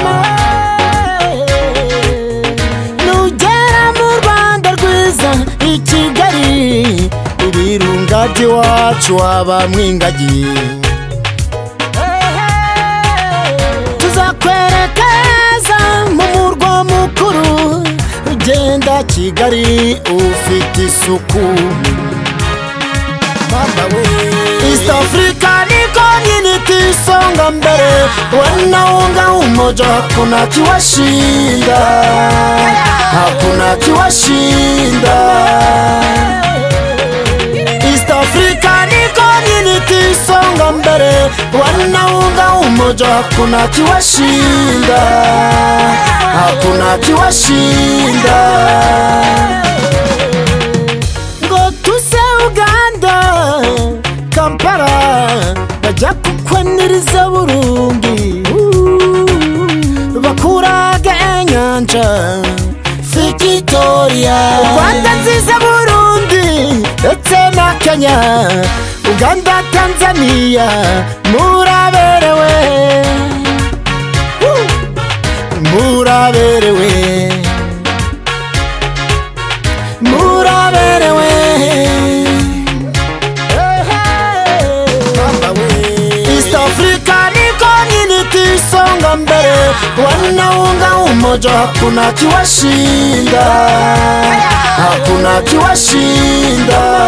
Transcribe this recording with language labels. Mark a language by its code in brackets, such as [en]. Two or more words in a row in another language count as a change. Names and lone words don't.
[rw] Nugera mu Rwanda rwiza i Kigali ibirunga by'iwacu abamwingagi, tuzakwereka heza mu murwa mukuru, ugenda Kigali ufite isuku. [sw] East Africa niko community songa mbele, wanaunga umoja, hakuna kiwashinda, hakuna kiwashinda. East Africa niko community songa mbele, wanaunga umoja, hakuna kiwashinda, hakuna kiwashinda. [rw] Ngo tuse Uganda Kampala bajya kukwaniriza Burundi, bakuraga enyanja Victoria. Rwanda nziza Burundi ndetse na Kenya, Uganda Tanzania muraberewe, muraberewe, muraberewe. [sw] East Africa niko community songa mbele, wanaunga umoja, hakuna kiwashinda, hakuna kiwashinda.